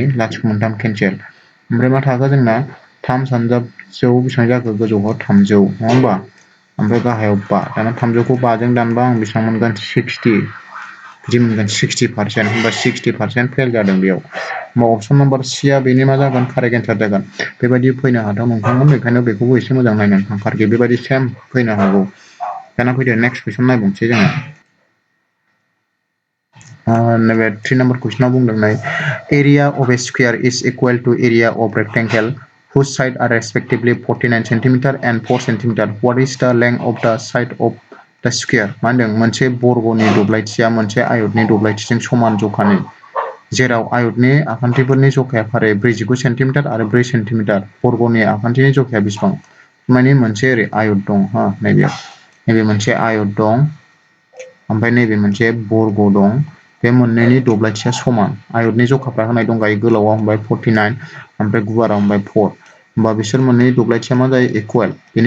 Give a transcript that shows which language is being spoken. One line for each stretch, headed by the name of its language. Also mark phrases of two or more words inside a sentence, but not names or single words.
Bodo: 0.3 केन्सेल ओमफ्राय मा थाखो जोंना 3 सानजाबजों बेसेबां जाखो गोजौआव 300 नङा होमबा ओमफ्राय गाहायाव 5 दाना 300 खौ 5 जों दानबा आं बेसेबां मोनगोन 60 बिदि मोनगोन 60% होमबा 60% फेल जादों बेयाव होमबा
English: option number C
Bodo: आ बेनि मा जागोन
English: correct answer
Bodo: जागोन बेबायदि फैनो हाथाव नोंथांमोन बेखायनो बेखौबो एसे मोजां नायनानै थांखारदो बेबायदि सेम फैनो हागौ दाना फैदो
English: next question
Bodo: नायबावनोसै जोङो नैबे 3 नाम्बार कुइसनाव बुंदों
English: area of a square is equal to area of rectangle whose side are respectively 49 centimeter and 4 centimeter. What is the length of the side of the square?
Bodo: मा होनदों मोनसे बर्गनि दब्लायथिया मोनसे आयतनि दब्लायथिजों समान जखानि जेराव आयतनि आखान्थिफोरनि जखाया फारियै 49 सेन्टिमिटार आरो 4 सेन्टिमिटार बर्गनि आखान्थिनि जखाया बेसेबां माने मोनसे ओरै आयत दं हा नैबे मोनसे आयत दं ओमफ्राय नैबे मोनसे बर्ग दं बे मोननैनि दब्लायथिया समान आयतनि जखाफ्रा होनाय दंखायो गोलावा हमबाय 49 ओमफ्राय गुवारा हमबाय 4 होमबा बिसोर मोननै दब्लायथिया मा जायो इकुवेल बेनि